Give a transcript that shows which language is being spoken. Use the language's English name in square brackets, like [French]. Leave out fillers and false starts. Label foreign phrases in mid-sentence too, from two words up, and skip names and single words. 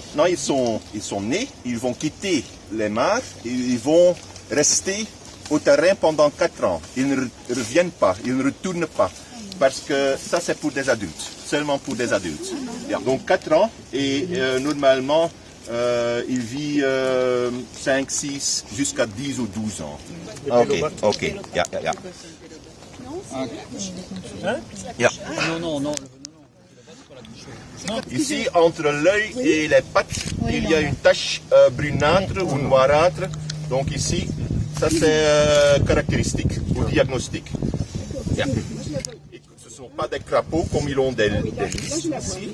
[French] Quand ils sont nés, ils vont quitter les mares et ils vont rester au terrain pendant 4 ans. Ils ne reviennent pas, ils ne retournent pas. Parce que ça, c'est pour des adultes, seulement pour des adultes. Donc 4 ans et normalement, il vit 5, 6, jusqu'à 10 ou 12 ans. [Dutch] Ok. Ja. Ja. [French] Non. Ici, entre l'œil et les pattes, il y a une tache brunâtre ou noirâtre. Donc ici, ça c'est caractéristique au diagnostic. [Dutch] Ja. [French] Ce ne sont pas des crapauds comme ils ont des lys ici.